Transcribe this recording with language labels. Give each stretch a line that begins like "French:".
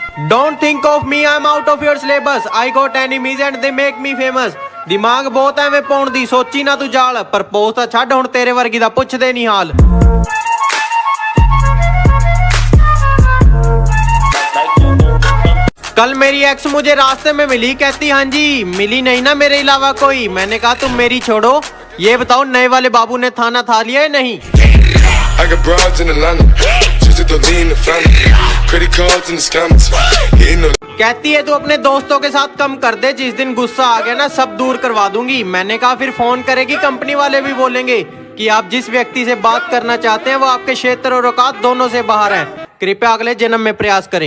English: Don't think of me, I'm out of your syllabus. I got enemies and they make me famous.
Hindi: दिमाग बहुत
Punjabi: ਐਵੇਂ ਪਾਉਣ ਦੀ ਸੋਚੀ ਨਾ ਤੂੰ ਜਾਲ, ਪਰ ਪੋਸਟ ਤਾਂ ਛੱਡ ਹੁਣ ਤੇਰੇ ਵਰਗੀ ਦਾ ਪੁੱਛਦੇ ਨਹੀਂ ਹਾਲ।
Hindi: कल मेरी एक्स मुझे रास्ते में मिली, कहती हाँ जी मिली नहीं ना मेरे अलावा कोई। मैंने कहा तुम मेरी छोड़ो, ये बताओ नए वाले बाबू ने थाना था लिया है नहीं?
English: I got broads in Atlanta, just to lean the family, credit cards and the scammers. Hitting the
Hindi: कहती है तू अपने दोस्तों के साथ कम कर दे, जिस दिन गुस्सा आ गया ना सब दूर करवा दूंगी। मैंने कहा फिर फोन करेगी, कंपनी वाले भी बोलेंगे कि आप जिस व्यक्ति से बात करना चाहते हैं वो आपके क्षेत्र और औकात दोनों से बाहर है। कृपया अगले जन्म में प्रयास करें।